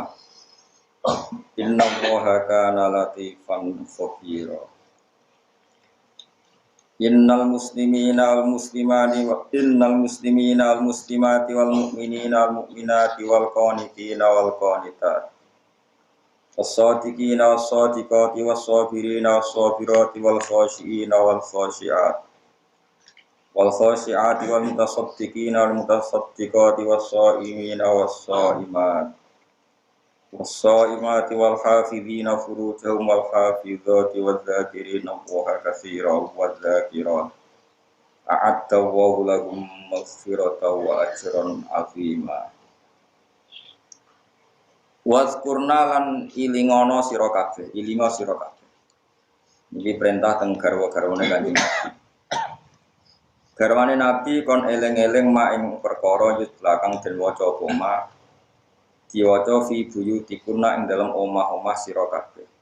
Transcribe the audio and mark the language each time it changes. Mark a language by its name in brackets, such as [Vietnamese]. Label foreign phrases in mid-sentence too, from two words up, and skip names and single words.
[Arabic] إن الله كان لطيفا خبيرا. إن المسلمين والمسلمات والمؤمنين والمؤمنات والقانتين والقانتات. والصادقين والصادقات والصابرين والصابرات والخاشعين والخاشعات. والخاشعات والمتصدقين والمتصدقات والصائمين والصائمات والصائمات والحافظين فروجهم والحافظات والذاكرين الله كثيرا والذاكرات أعد الله لهم مغفرة وأجرا عظيما. [Javanese] Wazkurna lan ilingono sira kabeh, ilingo sira kabeh. Iki perintah teng garwa-garwane Kanjeng Nabi. Garwane Nabi kon eling-eling mak ing perkara yutla kang den waca apa mak diwaca [Arabic] في بيوتكن [Javanese] ing dalam omah-omah sira kabeh.